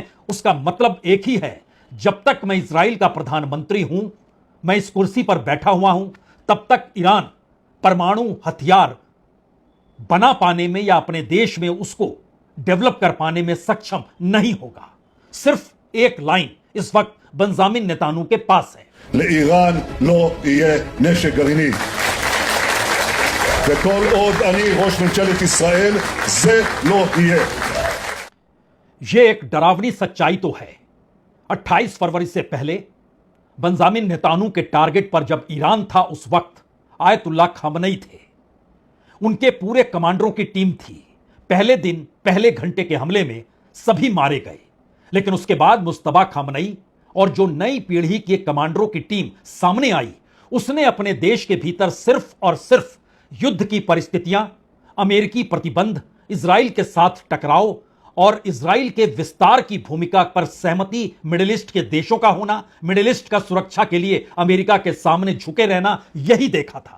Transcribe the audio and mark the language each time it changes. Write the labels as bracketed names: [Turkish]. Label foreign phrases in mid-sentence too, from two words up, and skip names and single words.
[Hindi] उसका मतलब एक ही है, जब तक मैं इजराइल का प्रधानमंत्री हूं, मैं इस कुर्सी पर बैठा हुआ हूं, तब तक ईरान परमाणु हथियार बना पाने में या अपने देश में उसको डेवलप कर पाने में सक्षम नहीं होगा। सिर्फ एक लाइन इस वक्त बंजामिन नेतान्याहू के पास है। [Hebrew] לאיראן לא יהיה נשק גרעיני. וכל עוד אני ראש ממשלת ישראל, זה לא יהיה. [Hindi] यह एक डरावनी सच्चाई तो है। 28 फरवरी से पहले बंजामिन नेतान्याहू के टारगेट पर जब ईरान था, उस वक्त आयतुल्लाह खामनेई थे। उनके पूरे कमांडरों की टीम थी। पहले दिन पहले घंटे के हमले में सभी मारे गए, लेकिन उसके बाद मुस्तफा खामनेई और जो नई पीढ़ी के कमांडरों की टीम सामने आई, उसने अपने देश के भीतर सिर्फ और सिर्फ युद्ध की परिस्थितियां, अमेरिकी प्रतिबंध, इजराइल के साथ टकराव और इजराइल के विस्तार की भूमिका पर सहमति, मिडिल ईस्ट के देशों का होना, मिडिल ईस्ट का सुरक्षा के लिए अमेरिका के सामने झुके रहना, यही देखा था।